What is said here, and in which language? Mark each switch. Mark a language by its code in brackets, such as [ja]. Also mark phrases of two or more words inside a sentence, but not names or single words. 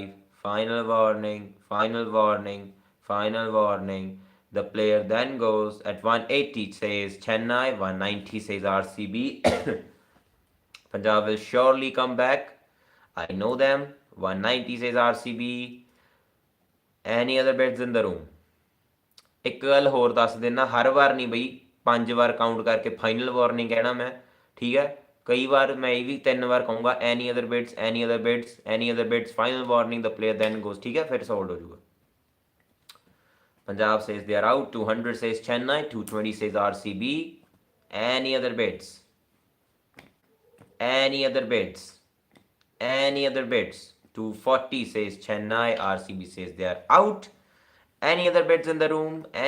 [en] Final warning. The player then goes at 180 says Chennai, 190 says RCB. Punjab will surely come back. I know them. 190 says RCB. Any other bets in the room? [pa] ਇੱਕ ਗੱਲ ਹੋਰ ਦੱਸ ਦੇਣਾ, ਹਰ ਵਾਰ ਨਹੀਂ ਬਈ 5 ਵਾਰ ਕਾਊਂਟ ਕਰਕੇ [en] final warning [pa] ਕਹਿਣਾ ਮੈਂ, ਠੀਕ ਹੈ? ਕਈ ਵਾਰ ਮੈਂ ਇਹ ਵੀ 3 ਵਾਰ ਕਹੂੰਗਾ [en] any other bets. Final warning, the player then goes. [pa] ਠੀਕ ਹੈ? ਫਿਰ ਸੋਲਡ ਹੋ ਜਾਊਗਾ. [en] Punjab says they are out. 200 says Chennai. 220 says RCB. Any other bids? 240 says Chennai. RCB says they are out. Any other bids in the room?